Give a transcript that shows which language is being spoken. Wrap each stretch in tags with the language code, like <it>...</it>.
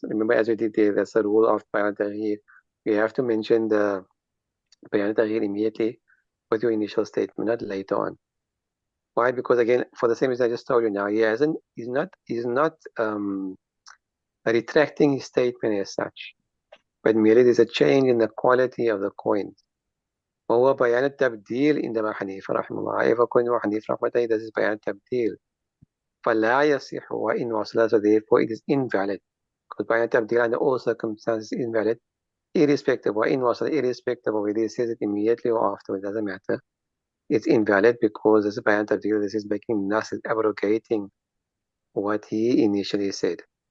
<en>Remember, as we did there, that's the rule of bayan al-taghyir. You have to mention the bayan al-taghyir immediately with your initial statement, not later on. Why? Because again, for the same reason I just told you now, he's not retracting his statement as such, but merely there's a change in the quality of the coins.</en> <ar>وهو بيان التبديل عند أبي حنيفة رحمه الله.</ar> <en>However, according to Abu Hanifa رحمه الله, this is بيان التبديل.</en> <ar>فلا يصح وإن وصل,</ar> <en>so therefore it is invalid. Because بيان التبديل under all circumstances is invalid, irrespective</en> <ar>وإن وصل,</ar> <en>irrespective of whether he says it immediately or after, it doesn't matter. It's invalid because this is بيان التبديل, this is making nas, abrogating what he initially said.</en>